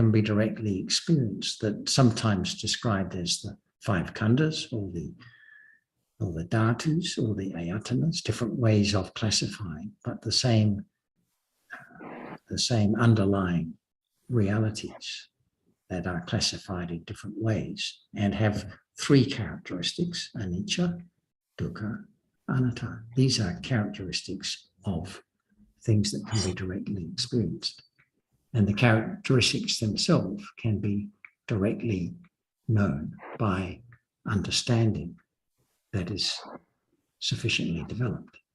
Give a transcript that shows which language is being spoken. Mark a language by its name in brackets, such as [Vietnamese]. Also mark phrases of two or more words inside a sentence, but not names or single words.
[English] can be directly experienced, that sometimes described as the five khandhas or the dhatus or the ayatanas, different ways of classifying, but the same underlying realities that are classified in different ways and have three characteristics: [Pali] anicca, dukkha, anatta. [English] These are characteristics of things that can be directly experienced. And the characteristics themselves can be directly known by understanding that is sufficiently developed.